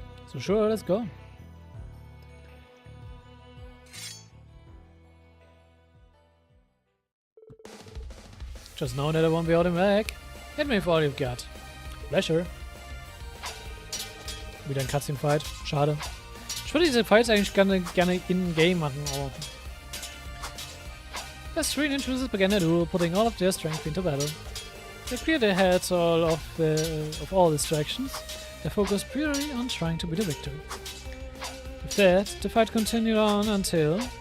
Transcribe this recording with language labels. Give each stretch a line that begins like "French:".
English: So sure, let's go. Just know that I won't be holding back. Hit me for all you've got. Pleasure.
German: Wieder ein Cutscene-Fight. Schade. Ich würde diese Fights eigentlich gerne in-game machen, aber...
English: The three ninjas began a duel, putting all of their strength into battle. They cleared their heads of all distractions. They focused purely on trying to be the victor. With that, the fight continued on until...